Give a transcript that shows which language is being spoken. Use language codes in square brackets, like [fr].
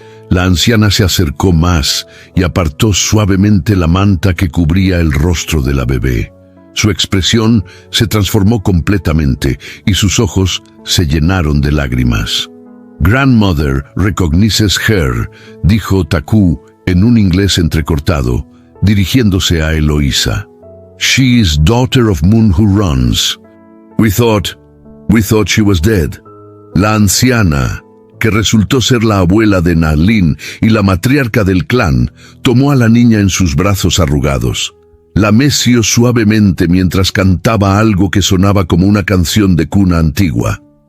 [es] La anciana se acercó más y apartó suavemente la manta que cubría el rostro de la bebé. Su expresión se transformó completamente y sus ojos se llenaron de lágrimas. [en] «Grandmother recognizes her», [es] dijo Taku en un inglés entrecortado, dirigiéndose a Eloísa. [en] «She is daughter of Moon who runs. We thought she was dead». [es] La anciana, que resultó ser la abuela de Nalin y la matriarca del clan, tomó a la niña en sus brazos arrugados. La meció suavemente mientras cantaba algo que sonaba como una canción de cuna antigua.